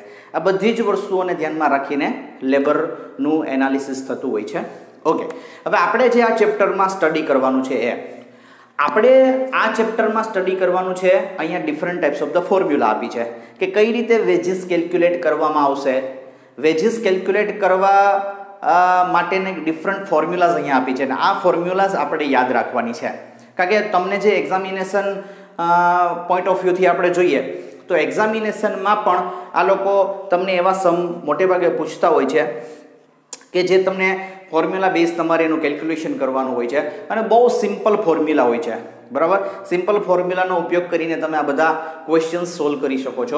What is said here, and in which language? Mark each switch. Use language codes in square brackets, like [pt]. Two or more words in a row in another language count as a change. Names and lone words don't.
[gu] આ બધી જ વસ્તુઓને ધ્યાનમાં રાખીને લેબરનું એનાલિસિસ થતું હોય છે। ઓકે, હવે આપણે જે આ ચેપ્ટરમાં સ્ટડી કરવાનું છે એ આપણે આ ચેપ્ટરમાં સ્ટડી કરવાનું છે। अहींया [en] different types of the formula [gu] આપી છે કે કઈ રીતે વેજીસ કેલ્ક્યુલેટ કરવામાં આવશે। વેજીસ કેલ્ક્યુલેટ કરવા માટેને [en] different formulas [gu] અહીંયા આપી છે। આ ફોર્મ્યુલાઝ આપણે યાદ રાખવાની છે કારણ કે તમને જે એક્ઝામિનેશન [en] point of view [gu] થી આપણે જોઈએ તો એક્ઝામિનેશનમાં પણ આ લોકો તમને એવા સમ મોટે ભાગે પૂછતા હોય છે કે જે તમને ફોર્મ્યુલા બેઝ તમારે એનું કેલ્ક્યુલેશન કરવાનું હોય છે અને બહુ સિમ્પલ ફોર્મ્યુલા હોય છે, બરાબર. સિમ્પલ ફોર્મ્યુલાનો ઉપયોગ કરીને તમે આ બધા ક્વેશ્ચન્સ સોલ્વ કરી શકો છો.